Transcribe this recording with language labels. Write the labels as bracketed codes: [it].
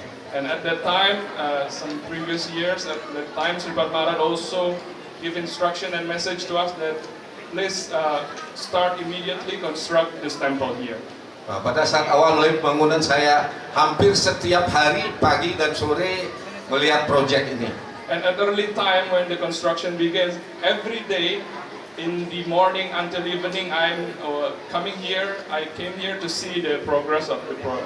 [en] And at that time, some previous years, at that time, Sripad Maharaj also give instruction and message to us that please start immediately construct this temple here. [id] Pada saat awal mulai pembangunan saya hampir setiap hari pagi dan sore melihat proyek ini. [en] And at early time when the construction begins, every day in the morning until evening, I'm coming here. I came here to see the progress of the